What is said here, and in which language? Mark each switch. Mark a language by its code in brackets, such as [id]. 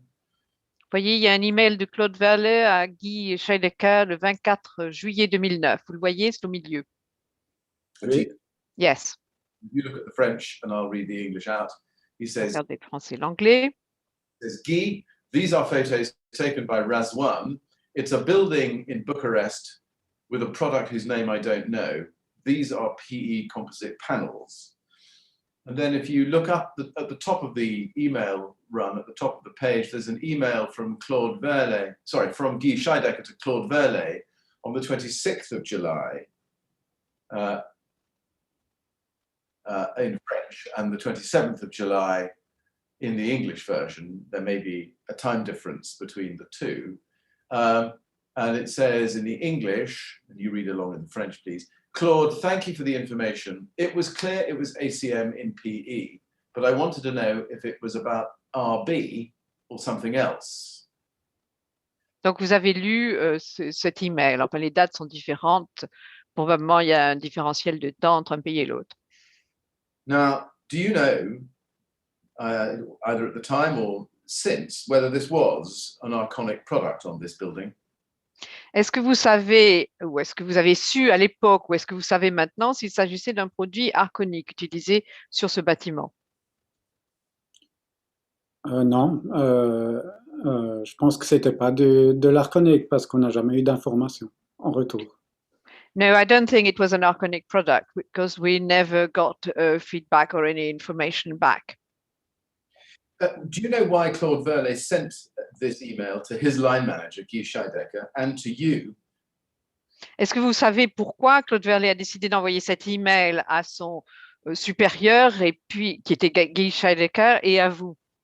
[fr] Vous voyez, il y a un email de Claude Verle à Guy Scheidecker le 24 juillet 2009. Vous le voyez, c'est au milieu. Oui. [en] Yes. You look at the French and I'll read the English out. He says, [fr] Regardez le français et l'anglais. [en] Guy, these are photos taken by Razwan. It's a building in Bucharest with a product whose name I don't know. These are PE composite panels. And then if you look up at the top of the email run, at the top of the page, there's an email from from Guy Scheidecker to Claude Verle on the 26th of July in French, and the 27th of July in the English version. There may be a time difference between the two. And it says in the English, and you read along in the French, please, Claude, thank you for the information. It was clear it was ACM in PE, but I wanted to know if it was about RB or something else. [fr] Donc, vous avez lu cet email. Enfin, les dates sont différentes. Probablement, il y a un différentiel de temps entre un pays et l'autre. [en] Now, do you know, either at the time or since, whether this was an Arconic product on this building? [fr] Est-ce que vous savez, ou est-ce que vous avez su à l'époque, ou est-ce que vous savez maintenant s'il s'agissait d'un produit Arconic utilisé sur ce bâtiment? Non, je pense que c'était pas de l'Arconic parce qu'on n'a jamais eu d'informations en retour. [en] No, I don't think it was an Arconic product because we never got feedback or any information back. Do you know why Claude Verle sent this email to his line manager, Guy Scheidecker, and to you? [fr] Est-ce que vous savez pourquoi Claude Verle a décidé d'envoyer cet email à son supérieur, et puis qui était Guy Scheidecker, et à vous?